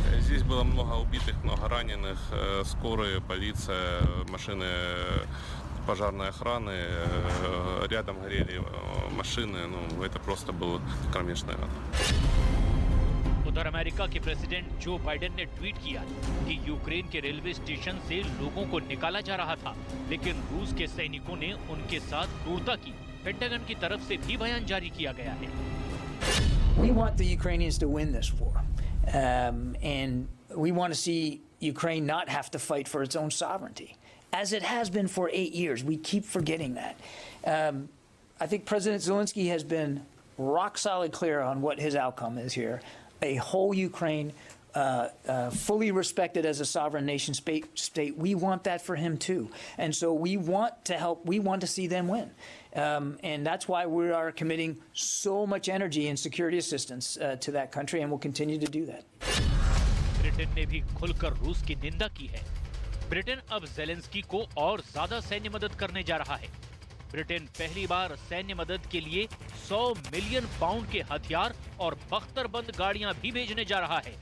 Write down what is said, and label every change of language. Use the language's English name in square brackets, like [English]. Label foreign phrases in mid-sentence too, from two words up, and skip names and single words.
[Russian] Здесь было много убитых, много раненых, скорые, полиция, машины пожарной охраны, рядом горели машины, ну это просто был кромешный ад. [Hindi] उधर अमेरिका के प्रेसिडेंट जो बाइडेन ने ट्वीट किया कि यूक्रेन के रेलवे स्टेशन से लोगों को निकाला जा रहा था, लेकिन रूस के सैनिकों ने उनके साथ क्रूरता की। पेंटागन की तरफ से भी बयान जारी किया गया है। [English] We want the Ukrainians to win this war, and we want to see Ukraine not have to fight for its own sovereignty, as it has been for 8 years. We keep forgetting that. I think President Zelensky has been rock solid clear on what his outcome is here. A whole Ukraine, fully respected as a sovereign nation state. We want that for him too. And so we want to help, we want to see them win. And that's why we are committing so much energy and security assistance to that country, and we'll continue to do that. [Hindi] ब्रिटेन ने भी खुलकर रूस की निंदा की है। ब्रिटेन अब जेलेंस्की को और ज्यादा सैन्य मदद करने जा रहा है। ब्रिटेन पहली बार सैन्य मदद के लिए 100 [English] million pound [Hindi] के हथियार और बख्तरबंद गाड़ियां भी भेजने जा रहा है।